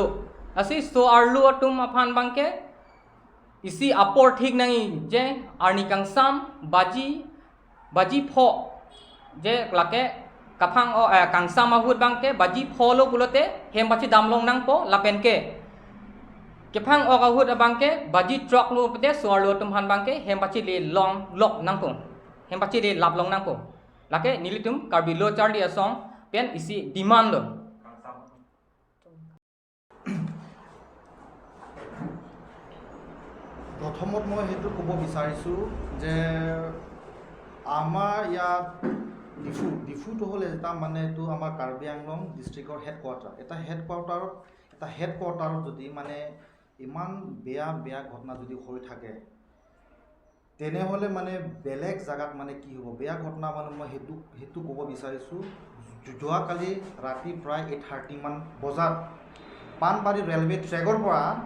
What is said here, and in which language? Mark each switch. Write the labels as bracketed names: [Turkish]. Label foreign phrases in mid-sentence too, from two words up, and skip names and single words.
[Karbi] asi so arlo tum aphan bang ke isi apor thik nai je arni kangsam baji pho je lake kaphang o kangsam ahut bang ke baji pho lo pulote hem bachi damlong nang po lapen ke kephang ok ahut abang ke baji truck lo pete so arlo tum han bang ke hem bachi le long lok nang po hem bachi le lap long nang po lake nilitum karbi lo charli asong pen isi demand lo [Assamese] প্ৰথমত মই সেইটো ক'ব বিচাৰিছোঁ যে আমাৰ ইয়াত ডিফুটো হ'ল এটা মানে এইটো আমাৰ কাৰ্বি আংলং [English] district headquarters [Assamese] এটা হেডকোৱাৰ্টাৰত যদি মানে ইমান বেয়া ঘটনা যদি হৈ থাকে তেনেহ'লে মানে বেলেগ জেগাত মানে কি হ'ব বেয়া ঘটনা মানে মই সেইটো ক'ব বিচাৰিছোঁ যোৱাকালি ৰাতি প্ৰায় 8:30 মান বজাত পাণবাৰী [English] railway track [Assamese] পৰা